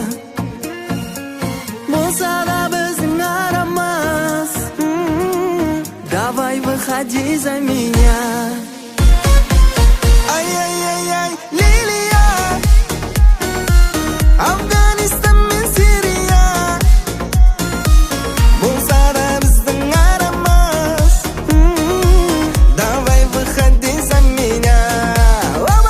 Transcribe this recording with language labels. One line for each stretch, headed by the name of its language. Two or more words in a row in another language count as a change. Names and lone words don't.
Kazakh: болса да біздің арамыз
Russian: давай выходи за меня
Kazakh: ай-яй-яй-яй Лилия Афганистан мен Сирия болса да біздің арамыз
Russian: давай выходи за меня